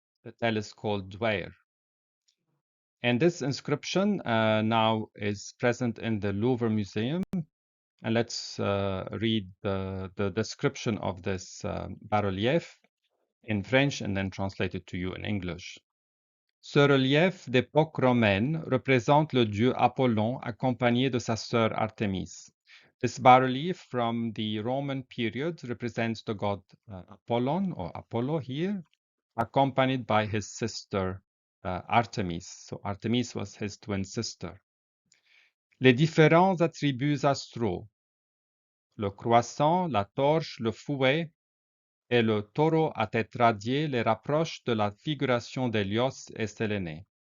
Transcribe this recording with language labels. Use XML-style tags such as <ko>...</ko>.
<en>The tell is called Dwayr. And this inscription now is present in the Louvre Museum. And let's read the description of this bas-relief in French and then translate it to you in English.</en> <fr>Ce relief d'époque romaine représente le dieu Apollon accompagné de sa sœur Artemis.</fr> <en>This bas-relief from the Roman period represents the god Apollon or Apollo here, accompanied by his sister Artemis. So Artemis was his twin sister.</en> <fr>Les différents attributs astraux, le croissant, la torche, le fouet et le taureau à tête radiée les rapprochent de la figuration d'Hélios et Séléné.</fr>